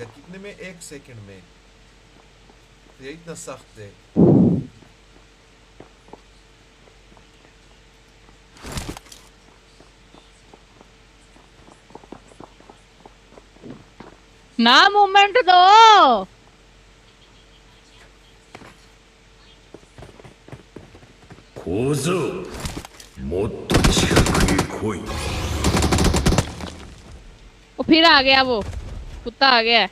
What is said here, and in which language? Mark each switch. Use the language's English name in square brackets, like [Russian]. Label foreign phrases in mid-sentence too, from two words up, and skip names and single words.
[Hindi] कितने में? 1 सेकंड में। ये इतना सख्त है। ना मूवमेंट दो। [Japanese] 小僧、もっと近くへ来い。 [Hindi] और फिर आ गया वो कुत्ता आ गया।